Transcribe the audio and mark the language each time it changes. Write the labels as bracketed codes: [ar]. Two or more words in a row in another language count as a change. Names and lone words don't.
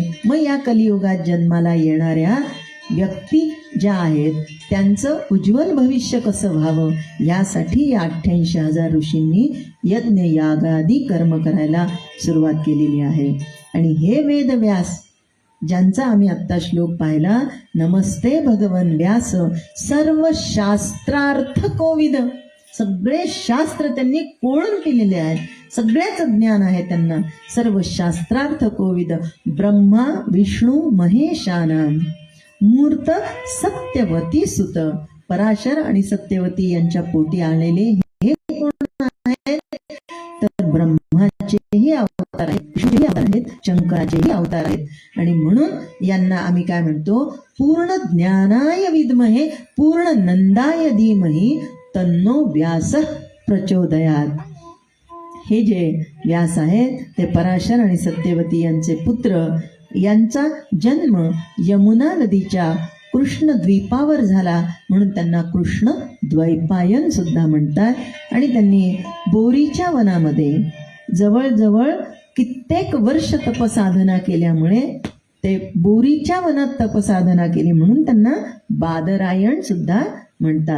[mr] मग या कलियुगात जन्माला येणाऱ्या व्यक्ती ज्या आहेत त्यांचं उज्ज्वल भविष्य कसं व्हावं यासाठी या 88,000 ऋषींनी यज्ञ यागादी कर्म करायला सुरुवात केलेली आहे. आणि हे वेदव्यास ज्यांचा आम्ही आत्ता श्लोक पाहिला, [sa] नमस्ते भगवन व्यास सर्व शास्त्रार्थ कोविद, [mr] सगळे शास्त्र त्यांनी कोळून केलेले आहेत, सगळ्याच ज्ञान आहे त्यांना. [sa] सर्व शास्त्रार्थ कोविद ब्रह्मा विष्णू महेशानाम मूर्त सत्यवती सुत, [mr] पराशर आणि सत्यवती यांच्या पोटी आलेले हे कोण आहेत? तर ब्रह्माचेही अवतार आहेत, विष्णूचेही अवतार आहेत, शंकराचेही अवतार आहेत. आणि म्हणून यांना आम्ही काय म्हणतो? [sa] पूर्ण ज्ञानाय विद्महे पूर्ण नंदाय धीमहि तन्नो व्यास प्रचोदयात. [mr] हे जे व्यास आहेत ते पराशर आणि सत्यवती यांचे पुत्र. यांचा जन्म यमुना नदीच्या कृष्ण द्वीपावर झाला म्हणून त्यांना कृष्ण द्वैपायन सुद्धा म्हणतात. आणि त्यांनी बोरीच्या वनामध्ये जवळजवळ कित्येक वर्ष तपसाधना केल्यामुळे ते बोरीच्या वनात तपसाधना केली म्हणून त्यांना बादरायण सुद्धा म्हणतात.